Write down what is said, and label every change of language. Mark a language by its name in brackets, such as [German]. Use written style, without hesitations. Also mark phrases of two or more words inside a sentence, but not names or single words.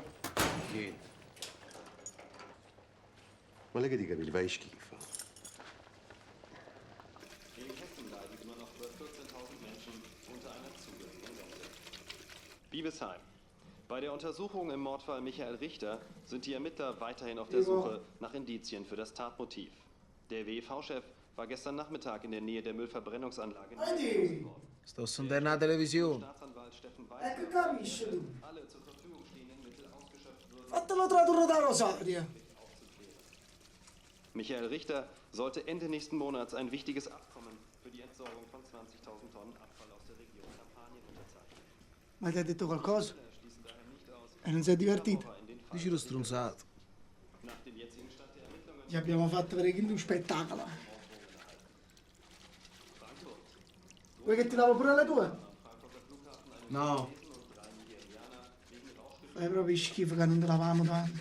[Italian] Niente. Ma lei che di capelli fai schifo. [German] In Hessen leiden immer noch über 14.000 Menschen unter einer Zuckerkrise. Biebesheim. Bei der Untersuchung im Mordfall Michael Richter sind die Ermittler weiterhin auf der Suche nach Indizien für das Tatmotiv. Der WEV-Chef war gestern Nachmittag in der Nähe der Müllverbrennungsanlage in [Italian] Sto sentendo la televisione. [German] Staatsanwalt Steffen [Italian] Che capisci tu? [German] alle zur Verfügung stehenden Mittel ausgeschöpft würden. [Italian] Fatelo tradurre da Rosario. [German] Michael Richter sollte Ende nächsten Monats ein wichtiges Abkommen für die Entsorgung von 20.000 Tonnen Abfall aus der Region Kampanien unterzeichnen. [Italian] Ma ti ha detto qualcosa? [German] Schließen daher nicht aus, [Italian] E non sei divertito? [German] in den Fall [Italian] Dici lo stronzato. [German] nach dem jetzigen Stand der Ermittlungen [Italian] Ci abbiamo fatto vedere lo spettacolo. Vuoi che ti lavo pure le tue? No. Fai proprio schifo che non te lavamo tanto.